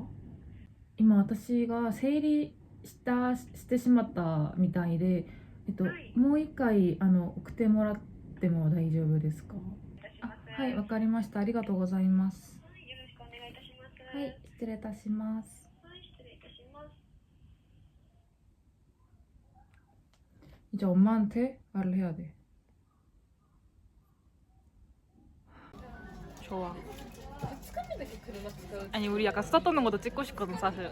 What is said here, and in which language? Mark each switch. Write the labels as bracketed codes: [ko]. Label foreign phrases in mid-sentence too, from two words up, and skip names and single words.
[ja] 今私が整理してしまったみたいで、もう一回送ってもらっても大丈夫ですか？はい、わかりました。ありがとうございます。はい、よろしくお願いいたします。はい、失礼いたします。はい、失礼いたします。 [ko] 이제 엄마한테 말을 해야 돼. 좋아. 아니 우리 약간 수다 떠는 것도 찍고 싶거든 사실.